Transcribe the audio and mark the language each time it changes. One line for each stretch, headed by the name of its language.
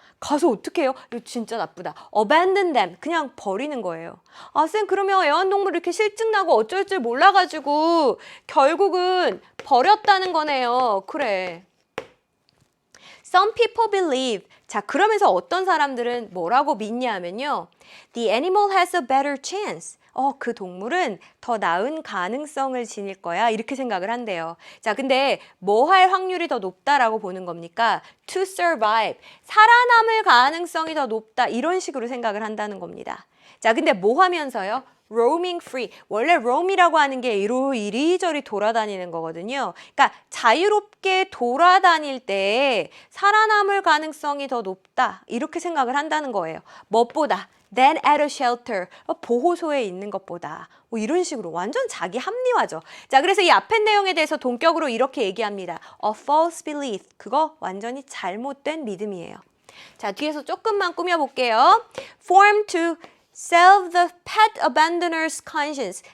Korean: 가서 어떻게 해요? 이거 진짜 나쁘다.
English: abandon them.
Korean: 그냥 버리는 거예요. 아, 쌤, 그러면 애완동물 이렇게 실증나고 어쩔 줄 몰라가지고 결국은 버렸다는 거네요. 그래.
English: Some people believe.
Korean: 자, 그러면서 어떤 사람들은 뭐라고 믿냐 하면요.
English: The animal has a better chance.
Korean: 그 동물은 더 나은 가능성을 지닐 거야. 이렇게 생각을 한대요. 자, 근데 뭐 할 확률이 더 높다라고 보는 겁니까?
English: To survive.
Korean: 살아남을 가능성이 더 높다. 이런 식으로 생각을 한다는 겁니다. 자, 근데 뭐 하면서요?
English: roaming free.
Korean: 원래 roam이라고 하는 게 이리저리 돌아다니는 거거든요. 그러니까 자유롭게 돌아다닐 때 살아남을 가능성이 더 높다. 이렇게 생각을 한다는 거예요. 무엇보다
English: than at a shelter.
Korean: 보호소에 있는 것보다. 뭐 이런 식으로 완전 자기 합리화죠. 자, 그래서 이 앞에 내용에 대해서 동격으로 이렇게 얘기합니다.
English: A false belief.
Korean: 그거 완전히 잘못된 믿음이에요. 자, 뒤에서 조금만 꾸며볼게요.
English: Form to Salve the pet abandoner's conscience.